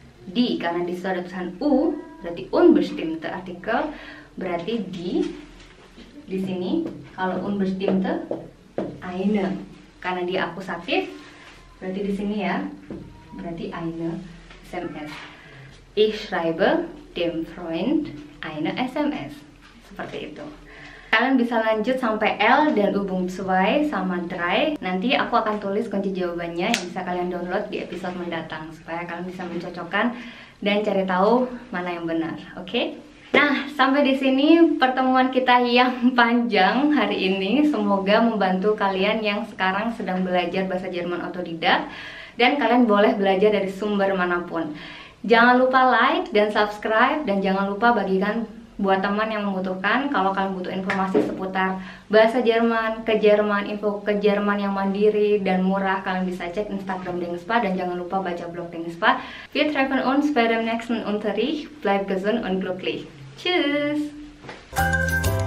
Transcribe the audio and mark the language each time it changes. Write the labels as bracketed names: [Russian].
[Indonesian] Die, karena di situ ada tulisan U, berarti unbestimmte artikel, berarti di sini. Kalau unbestimmte, eine, karena dia akusatif, berarti di sini ya, berarti eine SMS. [German] Ich schreibe dem Freund eine SMS. [Indonesian] Seperti itu. Kalian bisa lanjut sampai L dan Übung 2 sama 3. Nanti aku akan tulis kunci jawabannya yang bisa kalian download di episode mendatang supaya kalian bisa mencocokkan dan cari tahu mana yang benar. Oke? Nah, sampai di sini pertemuan kita yang panjang hari ini. Semoga membantu kalian yang sekarang sedang belajar bahasa Jerman otodidak dan kalian boleh belajar dari sumber manapun. Jangan lupa like dan subscribe, dan jangan lupa bagikan buat teman yang membutuhkan. Kalau kalian butuh informasi seputar bahasa Jerman, info ke Jerman yang mandiri dan murah, kalian bisa cek Instagram Dengenspa, dan jangan lupa baca blog Dengenspa. [German] Wir treffen uns bei dem nächsten Unterricht. Bleib gesund und glücklich. Tschüss!